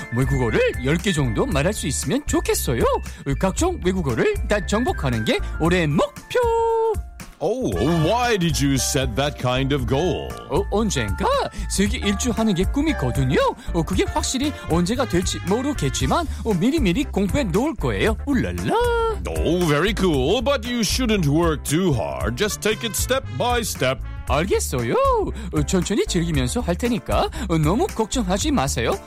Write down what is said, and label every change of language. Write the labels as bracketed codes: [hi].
[ko] 외국어를 10개 정도 말할 수 있으면 좋겠어요. 각종 외국어를 다 정복하는 게 올해 목표. [en] Oh, why did you set that kind of goal? [ko] 언젠가 세계 일주하는 게 꿈이거든요. 그게 확실히 언제가 될지 모르겠지만 미리미리 공부해 놓을 거예요. 울랄라. [en] Oh, very cool. But you shouldn't work too hard. Just take it step by step. [ko] 알겠어요. 천천히 즐기면서 할 테니까 너무 걱정하지 마세요.